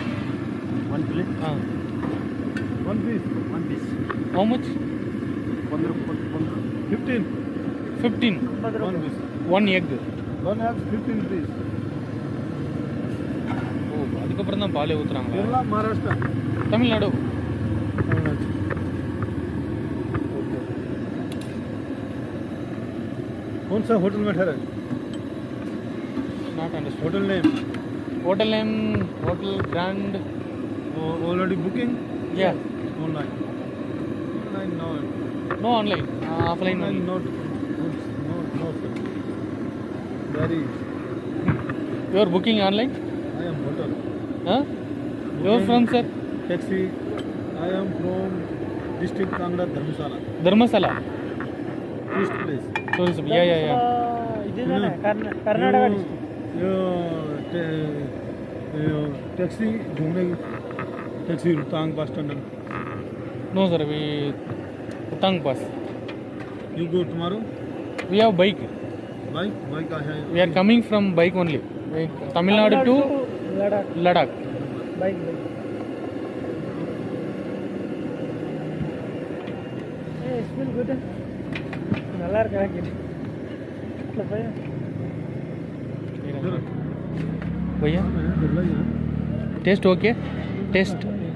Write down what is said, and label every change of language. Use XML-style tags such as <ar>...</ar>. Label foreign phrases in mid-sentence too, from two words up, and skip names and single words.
<en>One plate? One piece. How much? 15. 15. One piece. One egg. One egg 15 piece.</en> <ta>ஓ அதுக்கப்புறம் தான் பாலே ஊற்றுறாங்களா? Kerala, Maharashtra. தமிழ்நாடு.</ta> <hi>कौन सा होटल में ठहरा?</hi> <en>Not understood. hotel name? Hotel name, Hotel Grand. Already booking? Yeah. Online. Online no. No online. Offline only. No. Sir. Very. You are booking online? I am hotel. Huh? You are from sir? Taxi. I am from district Kangra Dharmasala. Dharmasala. Tourist place. Tourism. Yeah.</en> <hi>कर्नाटक टैक्सी घूमने टैक्सी रोहतांग बस स्टैंड</hi> <en>No sir, we Utang pass. you go tomorrow We have bike.</en> <hi>बाइक का है</hi> <en>We are coming from bike only. Tamil Nadu to Ladakh. bike smell good</en> <ta>நல்லா இருக்கா</ta> <en>भैया test okay test</en>